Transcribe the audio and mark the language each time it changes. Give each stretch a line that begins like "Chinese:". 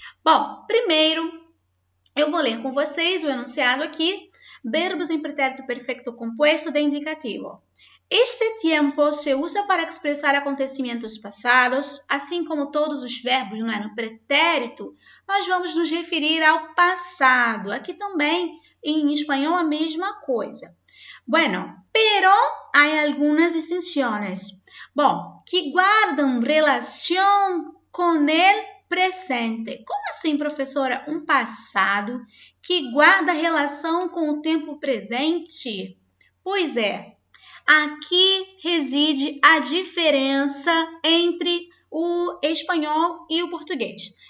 Portuguese: Bom, primeiro eu vou ler com vocês o enunciado aqui, verbos em pretérito perfeito compuesto de indicativo.
Spanish: Este tiempo se usa
Portuguese: para expressar acontecimentos passados, assim como todos os verbos no pretérito, nós vamos nos referir ao passado. Aqui também, em espanhol, a mesma coisa.
Spanish: Bueno, pero hay algunas distinciones.
Portuguese: Bom, que guardam relação com
Spanish: el presente.
Portuguese: Como assim, professora? Um passado que guarda relação com o tempo presente? Pois é. Aqui reside a diferença entre o espanhol e o português.